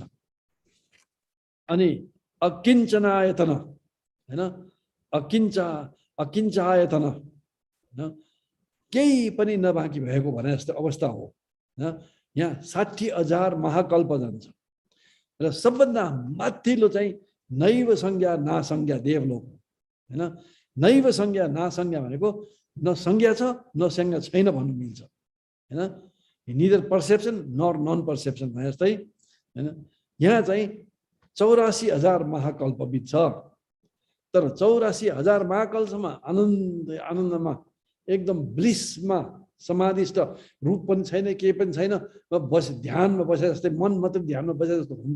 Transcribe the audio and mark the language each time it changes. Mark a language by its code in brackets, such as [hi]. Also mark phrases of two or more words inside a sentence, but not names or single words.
[ne] अनि अकिञ्चनायतन हैन, अकिञ्चायतन हैन, केही पनि नबाँकी भएको भने जस्तो अवस्था हो हैन। यहाँ 60,000 महाकल्प जान्छ। र सबभन्दा माथिल्लो चाहिँ [sa] नैव संज्ञा नासंज्ञा [ne] देवलोक हैन। [sa] नैव संज्ञा नासंज्ञा [ne] भनेको न संज्ञा छ न संज्ञा छैन भन्नु मिल्छ हैन। [en] neither perception nor non perception भने जस्तै हैन। [ne] यहाँ चाहिँ 84,000 महाकल्प बित्छ, तर 84,000 महाकल्पसम्म आनन्दमा एकदम ब्लिसमा समाधिष्ट, रूप पनि छैन, केही पनि छैन, ध्यानमा बसे जस्तै, मन मात्र ध्यानमा बसे जस्तो हुन्छ।